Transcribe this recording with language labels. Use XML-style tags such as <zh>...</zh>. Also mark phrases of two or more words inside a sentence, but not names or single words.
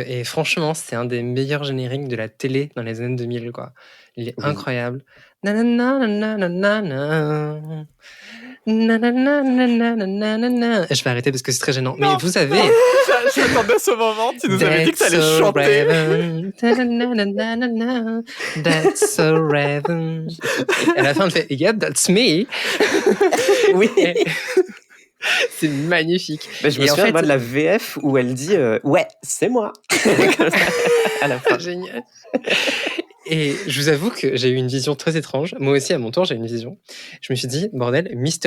<fr>Et franchement, c'est un des meilleurs génériques de la télé dans les années 2000, quoi. Il est Oui. incroyable. Nanana, nanana. Nanana, nanana, nanana. Je vais arrêter parce que c'est très gênant. Mais Non. vous avez Je m'attendais à ce moment, tu nous avais dit que</fr> <en>That's</en> <fr>t'allais</fr> <en>so</en> <fr>chanter. Raven. Ta-na-na-na-na-na.</fr> <en>That's so Raven.</en> <fr>Et à la fin, elle fait</fr> <en>Yep, that's me.</en> <fr>Oui. Et- C'est magnifique. Mais je me Et en souviens fait- moi, de la VF où elle dit ouais, c'est moi. Comme ça, à la fin. Génial. Et je vous avoue que j'ai eu une vision très étrange. Moi aussi, à mon tour, j'ai eu une vision. Je me suis dit, bordel, Mr.</fr>